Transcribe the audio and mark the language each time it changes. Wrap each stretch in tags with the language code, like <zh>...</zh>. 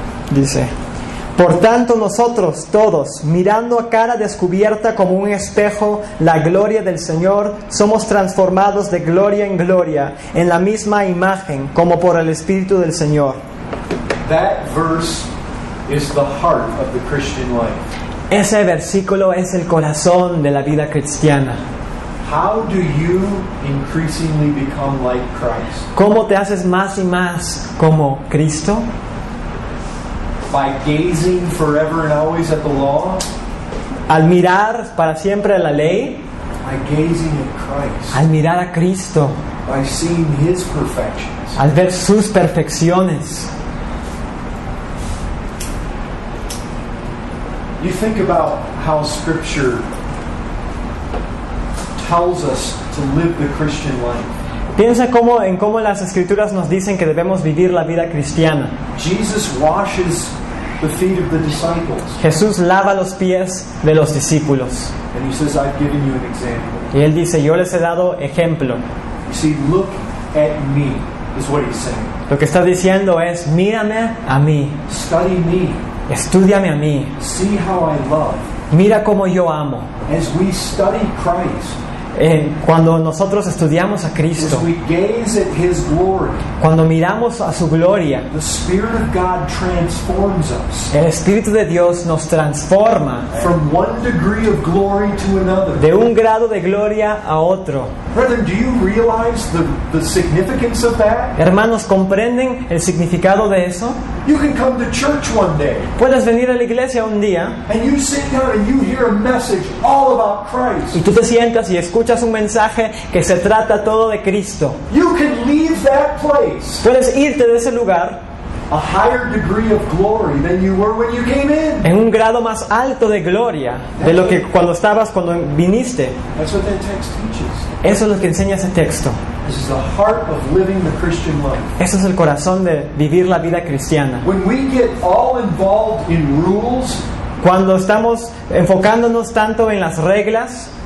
<es>Dice: por tanto nosotros todos, mirando a cara descubierta como un espejo la gloria del Señor, somos transformados de gloria en gloria en la misma imagen como por el Espíritu del Señor.</es> <en>That verse is the heart of the Christian life.</en> <es>Ese versículo es el corazón de la vida cristiana.</es> <en>How do you increasingly become like Christ?</en> <es>¿Cómo te haces más y más como Cristo?</es> <en>By gazing forever and always at the law?</en> <es>Al mirar para siempre a la ley,</es> <en>By gazing at Christ?</en> <es>al mirar a Cristo,</es> <en>By seeing His perfections?</en> <es>al ver sus perfecciones.</es> <en>You think about how Scripture tells us to live the Christian life.</en> <es>Piensa en cómo las Escrituras nos dicen que debemos vivir la vida cristiana.</es> <en>Jesus washes the feet of the disciples.</en> <es>Jesús lava los pies de los discípulos.</es> <en>And He says, I've given you an example.</en> <es>Y Él dice, yo les he dado ejemplo.</es> <en>You see, look at me, is what He's saying.</en> <es>Lo que está diciendo es, mírame a mí,</es> <en>Study me.</en> <es>estúdiame a mí,</es> <en>See how I love.</en> <es>mira cómo yo amo.</es> <en>As we study Christ,</en> <es>Cuando nosotros estudiamos a</es> <en>as</en> <es>Cristo,</es> <en>we gaze at His glory,</en> <es>cuando miramos a su gloria,</es> <en>the Spirit of God transforms us</en> <es>el Espíritu de Dios nos transforma</es> <en>from one degree of glory to another.</en> <es>de un grado de gloria a otro.</es> <en>Brethren, do you realize the significance of that?</en> <es>Hermanos, ¿comprenden el significado de eso?</es> <en>You can come to church one day</en> <es>Puedes venir a la iglesia un día</es> <en>and you sit down and you hear a message all about Christ.</en> <es>y tú te sientas y escuchas un mensaje que se trata todo de Cristo.</es> <en>You can leave that place</en> <es>Puedes irte de ese lugar</es> <en>a higher degree of glory than you were when you came in.</en> <es>en un grado más alto de gloria de lo que cuando viniste.</es> <en>That's what that text teaches.</en> <es>Eso es lo que enseña ese texto.</es> <en>This is the heart of living the Christian life.</en> <es>Eso es el corazón de vivir la vida cristiana.</es> <en>When we get all involved in rules,</en> <es>Cuando estamos enfocándonos tanto en las reglas,</es>